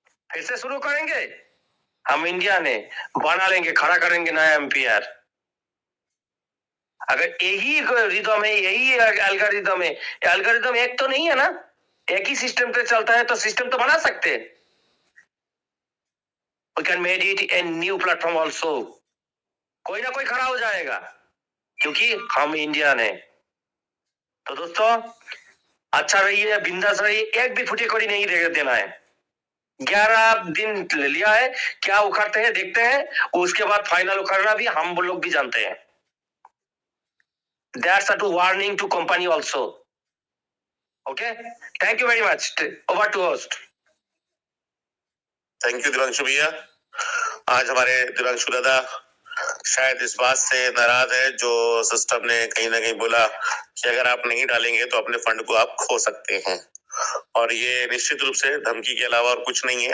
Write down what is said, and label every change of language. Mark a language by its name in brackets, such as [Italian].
[Hindi] फिर से शुरू करेंगे। हम इंडिया ने बना लेंगे, खड़ा करेंगे नया एम्पायर। अगर यही रिदम है, यही एल्गोरिदम है, एल्गोरिदम एक तो नहीं है ना, एक ही सिस्टम पे चलता है, तो सिस्टम तो बना सकते हैं। [English] We can make it a new platform also। [Hindi] कोई ना कोई खड़ा हो जाएगा, क्योंकि हम इंडियन है। तो दोस्तों अच्छा रहिए, बिंदास रहिए, एक भी फुटी कड़ी नहीं देना है। 11 दिन लिया है, क्या उखाड़ते हैं देखते हैं, उसके बाद फाइनल उखाड़ना भी हम लोग भी जानते हैं। [English] That's a warning to company also। Okay, thank you very much। Over to host। Thank you [Hindi] Divanshu भैया। आज हमारे दिवांशु दादा शायद इस बात से नाराज है जो सिस्टम ने कहीं ना कहीं बोला कि अगर आप नहीं डालेंगे तो अपने फंड को आप खो सकते हैं, और ये निश्चित रूप से धमकी के अलावा और कुछ नहीं है।